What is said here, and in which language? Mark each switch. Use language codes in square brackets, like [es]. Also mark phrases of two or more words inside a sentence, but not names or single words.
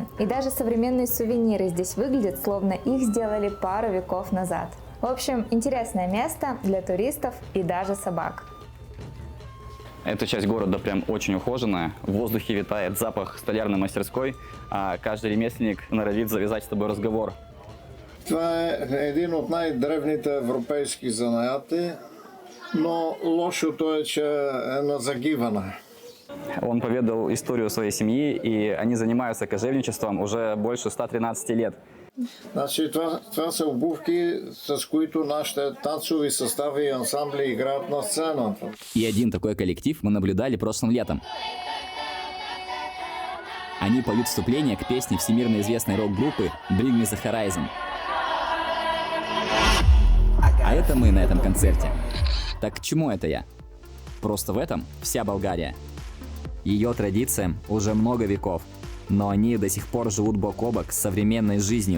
[ru] И даже современные сувениры здесь выглядят, словно их сделали пару веков назад. В общем, интересное место для туристов и даже собак. Эта часть города прям очень ухоженная. В воздухе витает запах столярной мастерской, а каждый ремесленник норовит завязать с тобой разговор. [bg] Това е един от най-древните европейски занаяти, но лошото е, че е на загиване. [ru] Он поведал историю своей семьи, и они занимаются кожевничеством уже больше 113 лет. [bg] Значи, това са обувки, с които нашите танцови състави и ансамбли играят на сцената. [ru] И один такой коллектив мы наблюдали прошлым летом. Они поют вступление к песне всемирно известной рок-группы Bring Me The Horizon. А это мы на этом концерте. Так к чему это я? Просто в этом вся Болгария. Ее традициям уже много веков, но они до сих пор живут бок о бок с современной жизнью.